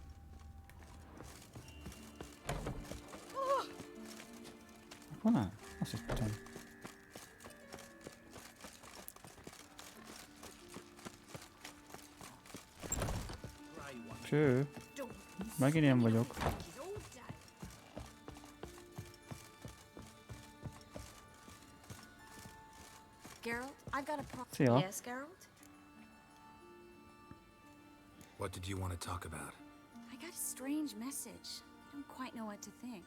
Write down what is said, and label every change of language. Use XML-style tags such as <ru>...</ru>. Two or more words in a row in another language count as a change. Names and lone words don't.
<hu>Akkor nem, azt hittem. Cső. Megint én vagyok.</hu> <en>Geralt, I've got a</en> <hu>Szia.</hu> <en>Yes, Geralt? What did you want to talk about? I got a strange message. I don't quite know what to think.</en>